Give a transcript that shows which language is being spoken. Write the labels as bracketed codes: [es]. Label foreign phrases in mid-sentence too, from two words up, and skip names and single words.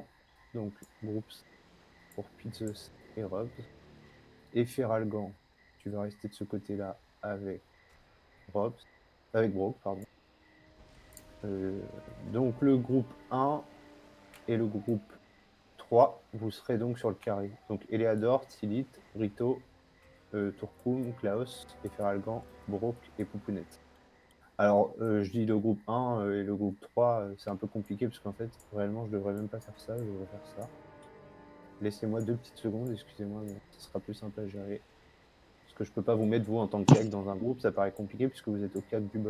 [fr] Donc Groups pour Pizzos et Robs. Et Feralgan, tu vas rester de ce côté-là avec Robs, avec Brock, pardon. Donc le groupe 1 et le groupe 3, vous serez donc sur le carré. Donc Eleador, Tilith, Rito, Turkum, Klaus, et Feralgan, Brock et Poupounette. Alors, je dis le groupe 1 et le groupe 3, c'est un peu compliqué parce qu'en fait, réellement, je devrais même pas faire ça, je devrais faire ça. Laissez-moi 2 petites secondes, excusez-moi, mais ça sera plus simple à gérer. Parce que je peux pas vous mettre, vous, en tant que CAC dans un groupe, ça paraît compliqué puisque vous êtes au CAC du boss.